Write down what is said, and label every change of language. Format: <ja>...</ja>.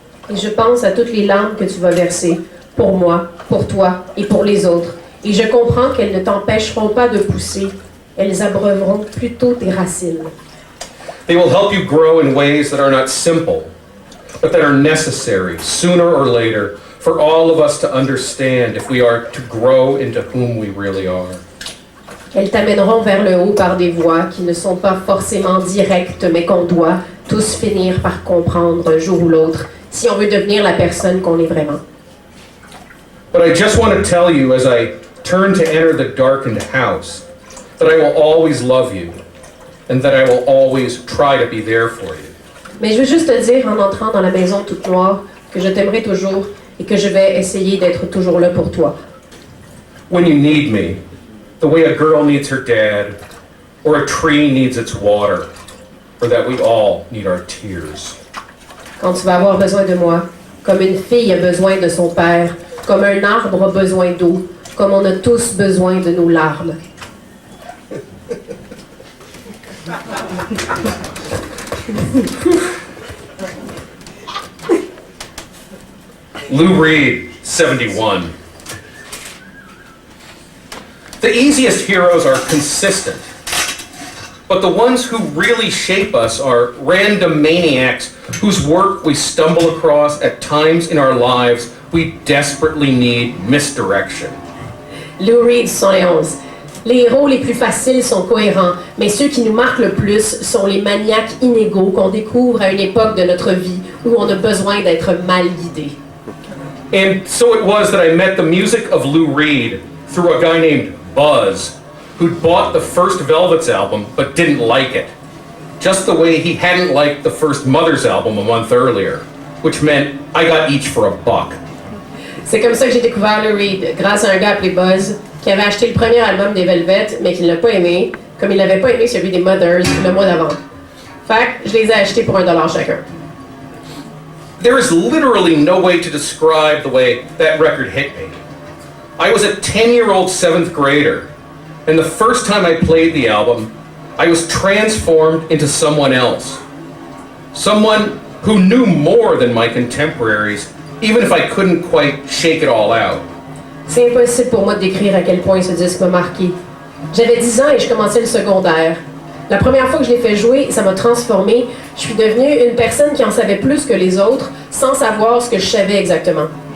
<fr>Et je pense à toutes les larmes que tu vas verser, pour moi, pour toi et pour les autres. Et je comprends qu'elles ne t'empêcheront pas de pousser. Elles abreuveront plutôt tes racines.</fr> <en>They will help you grow in ways that are not simple, but that are necessary, sooner or later, for all of us to understand if we are to grow into whom we really are.</en> <fr>Elles t'amèneront vers le haut par des voies qui ne sont pas forcément directes, mais qu'on doit tous finir par comprendre un jour ou l'autre, si on veut devenir la personne qu'on est vraiment.</fr> <en>But I just want to tell you, as I turn to enter the darkened house, that I will always love you, and that I will always try to be there for you.</en> <fr>Mais je veux juste te dire, en entrant dans la maison toute noire, que je t'aimerai toujours et que je vais essayer d'être toujours là pour toi.</fr> <en>When you need me, the way a girl needs her dad, or a tree needs its water, or that we all need our tears.</en> <fr>Quand tu vas avoir besoin de moi, comme une fille a besoin de son père, comme un arbre a besoin d'eau, comme on a tous besoin de nos larmes.</fr> <en>Lou Reed, 71. The easiest heroes are consistent, but the ones who really shape us are random maniacs whose work we stumble across at times in our lives we desperately need misdirection.</en> <fr>Lou Reed, 71. Les héros les plus faciles sont cohérents, mais ceux qui nous marquent le plus sont les maniaques inégaux qu'on découvre à une époque de notre vie où on a besoin d'être mal guidé.</fr> <en>And so it was that I met the music of Lou Reed through a guy named Buzz, who'd bought the first Velvet's album but didn't like it. Just the way he hadn't liked the first Mother's album a month earlier, which meant I got each for $1.</en> <fr>C'est comme ça que j'ai découvert Lou Reed, grâce à un gars appelé Buzz, qui avait acheté le premier album des Velvet, mais qui ne l'a pas aimé, comme il n'avait pas aimé celui des Mothers le mois d'avant. Fait que je les ai achetés pour $1 chacun.</fr> <en>There is literally no way to describe the way that record hit me. I was a 10-year-old 7th grader, and the first time I played the album, I was transformed into someone else. Someone who knew more than my contemporaries, even if I couldn't quite shake it all out.</en> <fr>C'est impossible pour moi de décrire à quel point ce disque m'a marqué. J'avais 10 ans et je commençais le secondaire. La première fois que je l'ai fait jouer, ça m'a transformée. Je suis devenue une personne qui en savait plus que les autres, sans savoir ce que je savais exactement.</fr>